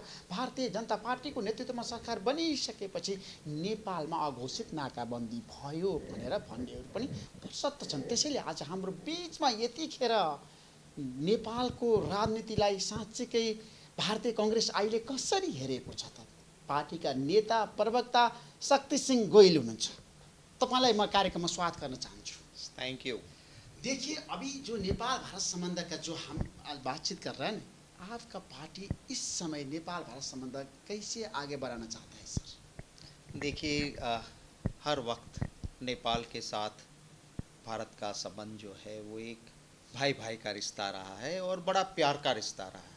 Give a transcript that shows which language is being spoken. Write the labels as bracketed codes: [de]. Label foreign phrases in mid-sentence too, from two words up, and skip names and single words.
[ne] भारतीय जनता पार्टीको नेतृत्वमा सरकार बनिसकेपछि नेपालमा अघोषित नाकाबन्दी भयो भनेर भन्नेहरू पनि प्रशस्त छन्। त्यसैले आज हाम्रो बीचमा यतिखेर नेपालको राजनीतिलाई साँच्चीकै भारतीय कांग्रेस अहिले कसरी हेरेको छ त? पार्टीका नेता प्रवक्ता शक्ति सिंह गोयल हुनुहुन्छ। तपाईलाई म कार्यक्रममा स्वागत गर्न चाहन्छु। [en] thank you. [hi] देखिए, अभी जो नेपाल भारत संबंध का जो हम आज बातचीत कर रहे हैं, आपका पार्टी इस समय नेपाल भारत संबंध कैसे आगे बढ़ाना चाहता है सर? देखिए, हर वक्त नेपाल के साथ भारत का संबंध जो है वो एक भाई भाई का रिश्ता रहा है और बड़ा प्यार का रिश्ता रहा है।